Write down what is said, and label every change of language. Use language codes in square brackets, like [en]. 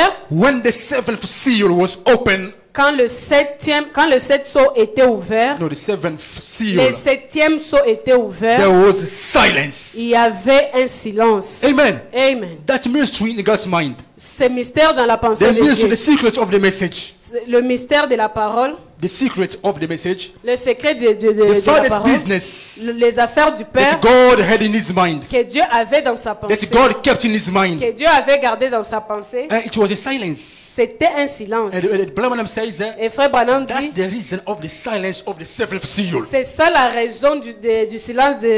[en] when the seventh seal was open, [fr] quand le sept sceau était ouvert, [en] no, the seventh seal, [fr] le septième sceau était ouvert, [en] there was silence. [fr] il y avait un silence. [en] Amen. [fr] Amen. [en] That mystery in God's mind, [fr] Ce mystère dans la pensée [en] the [fr] de [en] mystery, [fr] Dieu, [en] the secret of the message, [fr] le mystère de la parole, [en] the secret of the message, [fr] le secret de [en] the [fr] la [en] Father's [fr] parole, [en] business [fr] les affaires du [en] that [fr] Père [en] God had in His mind, [fr] que Dieu avait dans sa [en] that [fr] pensée, [en] God kept in His mind, [fr] que Dieu avait gardé dans sa pensée, [en] and it was a silence. [fr] c'était un silence. [en] And Brother Branham says, [fr] Et frère Branham [en] that's [fr] dit, [en] the reason of the silence of the seventh seal. [fr] c'est ça la raison du silence